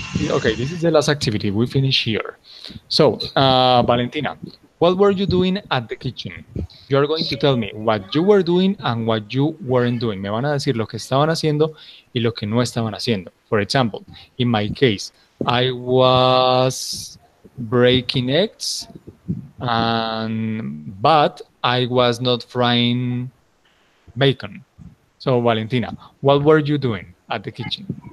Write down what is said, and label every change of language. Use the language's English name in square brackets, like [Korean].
[English] Okay, this is the last activity. We finish here. So, Valentina, what were you doing at the kitchen? You are going to tell me what you were doing and what you weren't doing. [Spanish] Me van a decir lo que estaban haciendo y lo que no estaban haciendo. [English] For example, in my case, I was breaking eggs, but I was not frying bacon. So, Valentina, what were you doing at the kitchen?